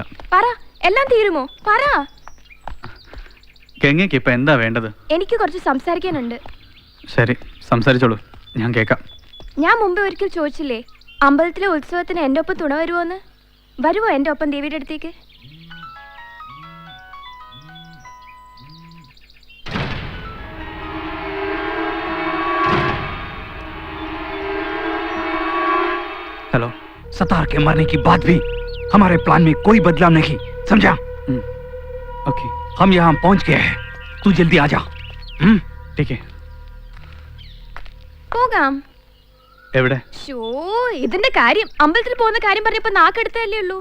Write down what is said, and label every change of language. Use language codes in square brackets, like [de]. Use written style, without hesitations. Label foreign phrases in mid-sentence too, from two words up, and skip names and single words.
[ml] പറ, എല്ലാം തീരുമോ? പറ. ഗംഗയ്ക്ക് ഇപ്പൊ എന്താ വേണ്ടത്? എനിക്ക് കുറച്ച് സംസാരിക്കാനുണ്ട്. ശരി, സംസാരിച്ചോളൂ, ഞാൻ കേൾക്കാം. ഞാൻ മുമ്പ് ഒരിക്കൽ ചോദിച്ചില്ലേ അമ്പലത്തിലെ ഉത്സവത്തിന് എന്റെ ഒപ്പം തുണ വരുമോന്ന്? വരുമോ എന്റെ ഒപ്പം ദേവിയുടെ അടുത്തേക്ക്? [hi] हेलो। सतार के मरने की बात भी हमारे प्लान में कोई बदलाव नहीं, समझा? ओके। हम यहाँ पहुंच गए हैं, तू जल्दी आ जा। ठीक है [ml] പോകാം. എവിടെ? ഷോ ഇതിന്റെ കാര്യം അമ്പലത്തിൽ പോകുന്ന കാര്യം പറഞ്ഞപ്പോ നാക്കെടുത്തല്ലേ ഉള്ളൂ.